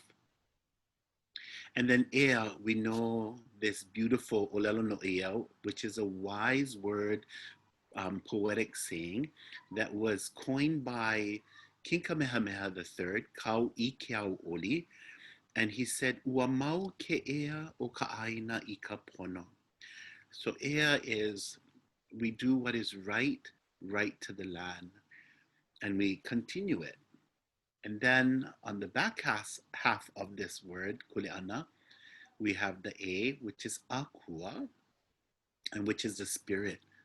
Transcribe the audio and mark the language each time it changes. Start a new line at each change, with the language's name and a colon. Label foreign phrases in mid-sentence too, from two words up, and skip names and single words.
English: And then ea, we know this beautiful
Hawaiian: olelo no ea,
English: which is a wise word, poetic saying that was coined by King Kamehameha III, Kau I Keau Oli, and he said,
Hawaiian: "Ua mau ke ea o ka aina I ka pono."
English: So ea is, we do what is right to the land, and we continue it. And then on the back half of this word, kuleana, we have the A, which is akua, and which is the spirit.